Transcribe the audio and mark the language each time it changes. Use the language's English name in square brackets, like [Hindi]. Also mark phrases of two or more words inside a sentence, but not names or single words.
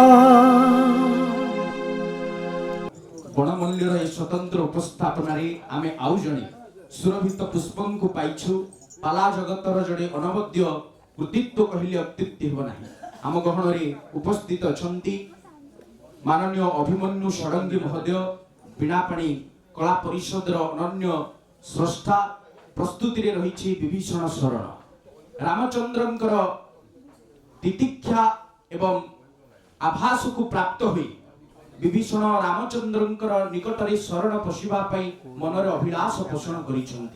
[Odia] ବଣମଲ୍ଲୀର ଏ ସ୍ୱତନ୍ତ୍ର ଉପସ୍ଥାପନ ଆମେ ଆଉ ଜଣେ ସୁରଭିତ ପୁଷ୍ପଙ୍କୁ ପାଇଛୁ। ପାଲା ଜଗତର ଜଡ଼େ ଅନବଦ୍ୟ କୃତିତ୍ୱ କହିଲେ ଅତ୍ୟୁକ୍ତି ହେବ ନାହିଁ। ଆମ ଗହଣରେ ଉପସ୍ଥିତ ଅଛନ୍ତି ମାନନୀୟ ଅଭିମନ୍ୟୁ ଷଡଙ୍ଗୀ ମହୋଦୟ ବୀଣାପାଣି କଳା ପରିଷଦର ଅନନ୍ୟ ସ୍ରଷ୍ଟା ପ୍ରସ୍ତୁତିରେ ରହିଛି ବିଭୀଷଣ ଶରଣ ରାମଚନ୍ଦ୍ରଙ୍କର ତିତିକ୍ଷା ଏବଂ ଆଭାସକୁ ପ୍ରାପ୍ତ ହୋଇ ବିଭୀଷଣ ରାମଚନ୍ଦ୍ରଙ୍କର ନିକଟରେ ଶରଣ ପଶିବା ପାଇଁ ମନରେ ଅଭିଳାଷ ପୋଷଣ କରିସନ୍ତି।